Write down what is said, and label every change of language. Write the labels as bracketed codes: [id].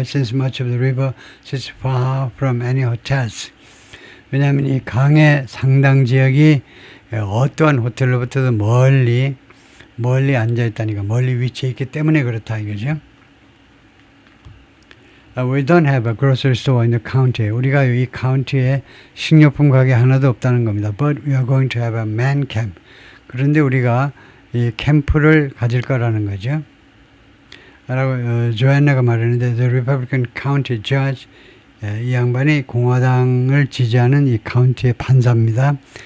[en] Since much of the river sits far from any hotels. [ko] 왜냐하면 이 강의 상당 지역이 어떠한 호텔로부터도 멀리 앉아있다니까 멀리 위치해 있기 때문에 그렇다 이거죠. [en] We don't have a grocery store in the county. [ko] 우리가 이 카운티에 식료품 가게 하나도 없다는 겁니다. [en] But we are going to have a man camp. [ko] 그런데 우리가 이 캠프를 가질 거라는 거죠. 라고 조안나가 말했는데 [en] The Republican County Judge [ko] 이 양반이 공화당을 지지하는 이 카운티의 판사입니다.